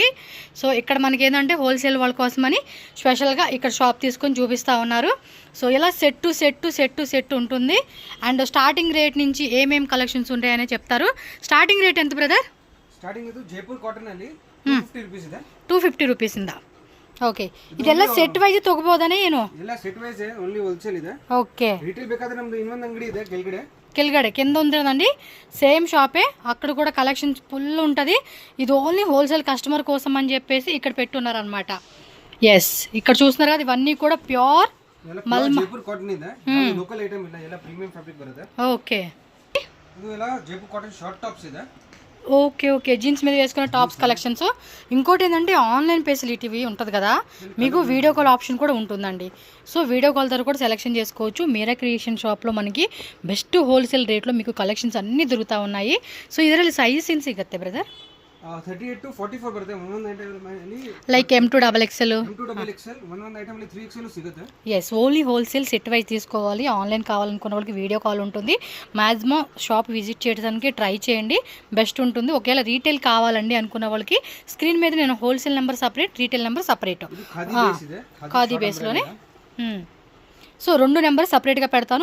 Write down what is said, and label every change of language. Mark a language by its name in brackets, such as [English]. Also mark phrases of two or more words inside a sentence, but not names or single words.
[Telugu] సో ఇక్కడ మనకి ఏంటంటే హోల్సేల్ వాళ్ళ కోసమని స్పెషల్గా ఇక్కడ షాప్ తీసుకొని చూపిస్తూ ఉన్నారు. సో ఇలా సెట్ ఉంటుంది. [English] and starting rate [Telugu] నుంచి ఏమేం కలెక్షన్స్ ఉంటాయనే చెప్తారు. [English] starting rate [Telugu] ఎంత బ్రదర్? [English] starting Jaipur cotton [Telugu] అండి [Kannada] 250 ರೂಪೀಸ್ ಇಂದ. ಓಕೆ, ಇದೆಲ್ಲ [English] set wise [Kannada] ತಗೋಬಹುದಾನೆ ಏನು? ಇಲ್ಲ [English] set wise only wholesale [Kannada] ಇದೆ. ಓಕೆ, ರಿಟೇಲ್ ಬೇಕಾದ್ರೆ ನಮ್ದು ಇನ್ನೊಂದು ಅಂಗಡಿ ಇದೆ [Telugu] ಕೆಳಗಡೆ కింద ఉంటుందండి. [English] same shop, [Telugu] అక్కడ కూడా [English] collections full [Telugu] ఉంటుంది. ఇది [English] only wholesale customer [Telugu] కోసం అని చెప్పేసి ఇక్కడ పెట్టున్నారు అనమాట. ఎస్, ఇక్కడ చూస్తున్నారు కదా, ఇవన్నీ కూడా ప్యూర్ [English] Jaipur cotton [Kannada] ಇದೆ. [English] local item [Kannada] ಇಲ್ಲ, ಎಲ್ಲ [English] premium fabric [Kannada] ಬರುತ್ತೆ. [Telugu] ఓకే, [Kannada] ಇದು ಎಲ್ಲ [English] Jaipur cotton short tops [Kannada] ಇದೆ. [Telugu] ఓకే జీన్స్ మీద వేసుకునే [English] tops collections. [Telugu] ఇంకోటి ఏంటంటే [English] online facility [Telugu] ఉంటుంది కదా, మీకు [English] video call option [Telugu] కూడా ఉంటుందండి. [English] so video call [Telugu] ద్వారా కూడా సెలెక్షన్ చేసుకోవచ్చు. మీరా క్రియేషన్ షాప్లో మనకి [English] best wholesale [Telugu] రేట్లో మీకు కలెక్షన్స్ అన్నీ దొరుకుతూ ఉన్నాయి. [Kannada] సో ಇದರಲ್ಲಿ ಸೈಜ್ ಏನು ಸಿಗುತ್ತೆ ಬ್ರದರ್? 38 to 44 ಬರುತ್ತೆ. ಒಂದೊಂದು ಐಟಮ್ ಲೈಕ್ M2 XXL ಒಂದೊಂದು ಐಟಮ್ 3XL ಸಿಗುತ್ತೆ. [Telugu] ఎస్, [English] only wholesale set wise [Telugu] తీసుకోవాలి. ఆన్లైన్ కావాలనుకున్న వాళ్ళకి వీడియో కాల్ ఉంటుంది. [English] maximum shop visit [Telugu] చేయడానికి ట్రై చేయండి, బెస్ట్ ఉంటుంది. ఒకవేళ రీటైల్ కావాలండి అనుకున్న వాళ్ళకి స్క్రీన్ మీద నేను [English] wholesale number separate, retail number separate, [Telugu] ఖాదీ బేస్లోనే. సో 2 నెంబర్ సపరేట్గా పెడతాను.